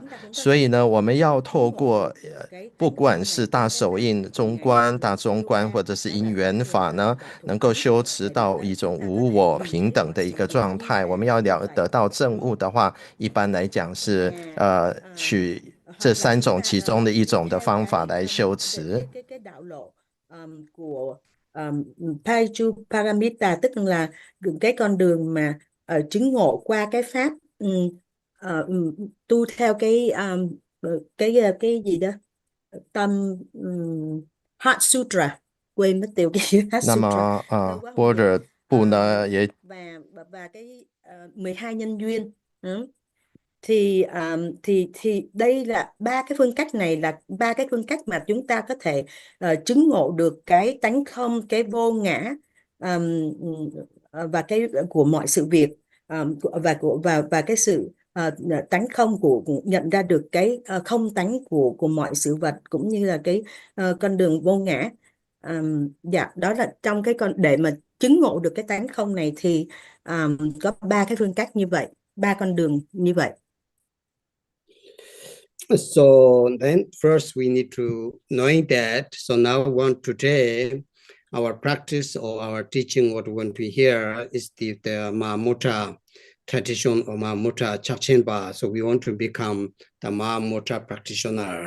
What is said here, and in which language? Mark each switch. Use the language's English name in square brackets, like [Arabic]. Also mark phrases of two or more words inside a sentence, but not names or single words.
[Chinese] 所以呢，我们要透过不管是大手印、中观、大中观，或者是因缘法呢，能够修持到一种无我平等的一个状态。我们要得到证悟的话，一般来讲是取这3种其中的一种的方法来修持。 [Vietnamese] của Paramita, tức là cái con đường mà chứng ngộ qua cái pháp tu theo cái gì đó tâm Heart Sutra, quên mất tiêu cái Heart Sutra. [Chinese] 那么般若部呢也 [Vietnamese] và cái 12 nhân duyên. Thì đây là 3 cái phương cách này là 3 cái phương cách mà chúng ta có thể chứng ngộ được cái tánh không, cái vô ngã và cái của mọi sự việc và cái sự tánh không của nhận ra được cái không tánh của mọi sự vật, cũng như là cái con đường vô ngã. Dạ, đó là trong cái để mà chứng ngộ được cái tánh không này thì có 3 cái phương cách như vậy, 3 con đường như vậy. [English] So then first we need to knowing that. So now today our practice or our teaching, what we want to hear is the Mahamudra tradition or Mahamudra Chakchenpa. So we want to become the Mahamudra practitioner.